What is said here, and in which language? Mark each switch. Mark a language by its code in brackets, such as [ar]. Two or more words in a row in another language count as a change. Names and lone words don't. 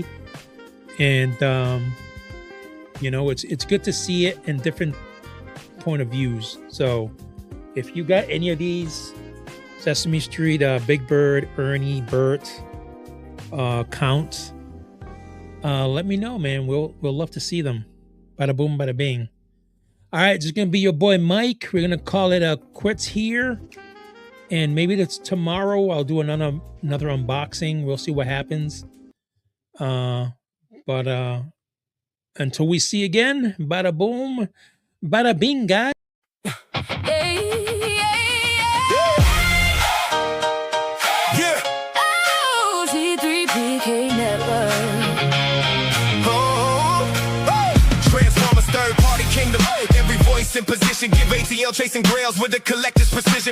[en] And, it's good to see it in different point of views. So if you got any of these Sesame Street, Big Bird, Ernie, Bert, Count, let me know, man. We'll love to see them. Bada boom, bada bing. All right, this is going to be your boy Mike. We're going to call it a quits here. And maybe that's tomorrow. I'll do another unboxing. We'll see what happens. But until we see again, bada boom, bada bing, guys. Oh, T3PK Network. Transformers, third party kingdom. Every voice in position, give ATL chasing grails with a collector's precision.